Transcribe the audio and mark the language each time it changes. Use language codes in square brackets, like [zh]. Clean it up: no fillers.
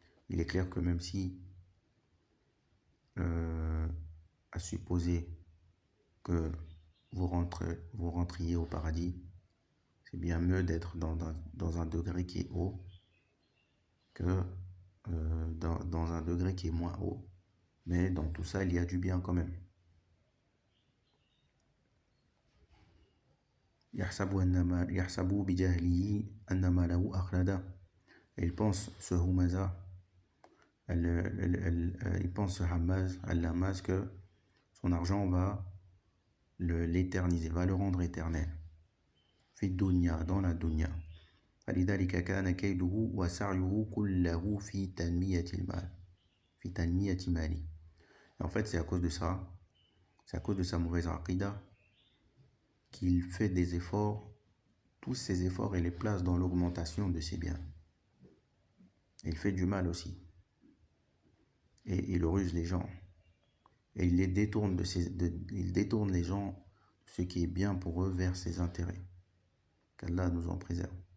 [fr] Il est clair que même si, à supposer que vous rentriez au paradis, c'est bien mieux d'être dans un degré qui est haut que dans un degré qui est moins haut. Mais dans tout ça, il y a du bien quand même. [ar] يحسب بجهله أن ماله أخلده. [fr] Et il pense ce Humaza, il pense ce Hammaz, Al-Hammaz, que son argent va l'éterniser, va le rendre éternel. [ar] Fi dunya, [fr] dans la dunya. [ar] فلذلك كان كيده وسعيه كله في تنمية المال في تنمية ماله. [fr] En fait, c'est à cause de ça, c'est à cause de sa mauvaise aqida qu'il fait des efforts, tous ces efforts, il les place dans l'augmentation de ses biens. Il fait du mal aussi. Et il ruse les gens. Et il les détourne il détourne les gens, ce qui est bien pour eux, vers ses intérêts. Qu'Allah nous en préserve.